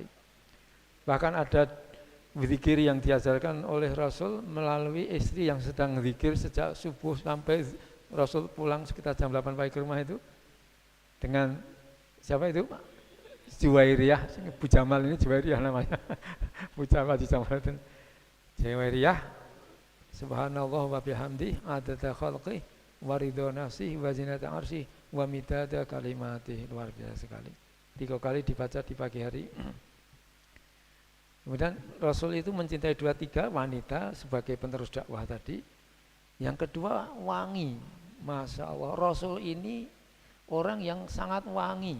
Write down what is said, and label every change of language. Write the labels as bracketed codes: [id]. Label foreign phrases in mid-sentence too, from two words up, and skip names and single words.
[id] Bahkan ada zikir yang diajarkan oleh Rasul melalui istri yang sedang zikir sejak subuh sampai Rasul pulang sekitar jam 8 pagi ke rumah itu dengan siapa itu? Juwairiyah, Bu Jamal ini Juwairiyah namanya. Bu Jamal di Jamal. Juwairiyah, [ar] سبحان الله وبحمده عدد خلقه ورضا نفسه وزنة عرشه ومداد كلماته. [id] Luar biasa sekali. 3 kali dibaca di pagi hari. Kemudian Rasul itu mencintai 2-3 wanita sebagai penerus dakwah tadi. Yang kedua wangi. [ar] ما شاء الله, [id] Rasul ini orang yang sangat wangi.